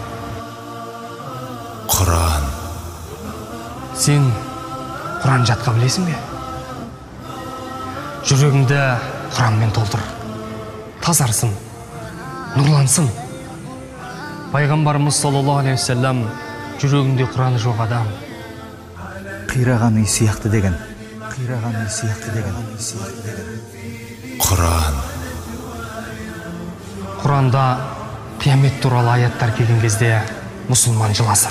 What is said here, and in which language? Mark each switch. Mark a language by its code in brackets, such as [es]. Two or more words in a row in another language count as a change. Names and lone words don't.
[kk] Құран. Сен Құран жатқа білесің бе? Жүрегіңді Құранмен толтыр. Тазарсын, нұрлансын. Пайғамбарымыз [ar] صلى الله عليه وسلم [kk] жүрегінде Құраны жоқ адам қираған үй сияқты деген. Құран. Құранда қиямет туралы аяттар келген кезде мұсылман жыласын.